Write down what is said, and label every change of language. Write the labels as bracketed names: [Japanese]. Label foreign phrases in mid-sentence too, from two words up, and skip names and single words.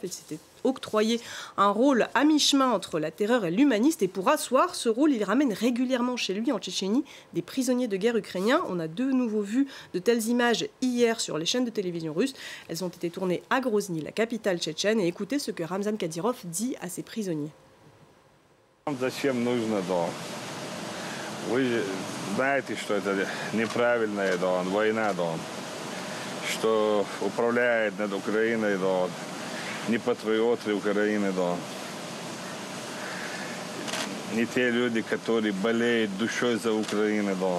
[French] Et c'était octroyé un rôle à mi-chemin entre la terreur et l'humaniste. Et pour asseoir ce rôle, il ramène régulièrement chez lui en Tchétchénie des prisonniers de guerre ukrainiens. On a de nouveau vu de telles images hier sur les chaînes de télévision russes. Elles ont été tournées à Grozny, la capitale tchétchène. Et écoutez ce que Ramzan Kadyrov dit à ses prisonniers. [Russian] Зачем нужно, да? Вы знаете, что это неправильная, да, война, да, что управляет над Украиной, да, не патриоты Украины, да, не те люди, которые болеют душой за Украину, да.